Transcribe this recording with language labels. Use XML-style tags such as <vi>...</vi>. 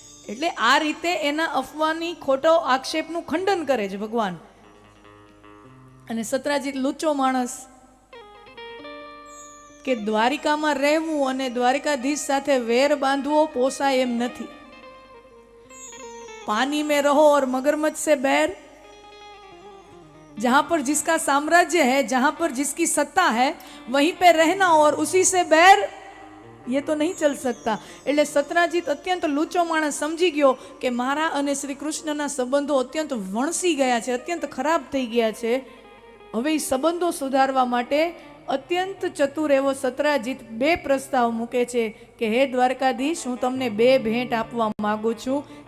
<gu>એટલે આ રીતે એના અફવાની ખોટો આક્ષેપનું ખંડન કરે છે ભગવાન. અને સત્રાજીત લુચ્ચો માણસ કે દ્વારિકામાં રહેવું અને દ્વારિકાધીશ સાથે વેર બાંધવો પોસાય એમ નથી.</gu> <hi>पानी में रहो और मगरमच्छ से बैर, जहां पर जिसका साम्राज्य है, जहां पर जिसकी सत्ता है, वहीं पे रहना और उसी से बैर, ये तो नहीं चल सकता.</hi> <gu>એટલે સત્રાજીત અત્યંત લૂચો માણસ સમજી ગયો કે મારા અને શ્રી કૃષ્ણના સંબંધો અત્યંત વણસી ગયા છે, અત્યંત ખરાબ થઈ ગયા છે. હવે એ સંબંધો સુધારવા માટે અત્યંત ચતુર એવો સત્રાજીત બે પ્રસ્તાવ મૂકે છે કે હે દ્વારકાધીશ, હું તમને બે ભેટ આપવા માંગુ છું.</gu>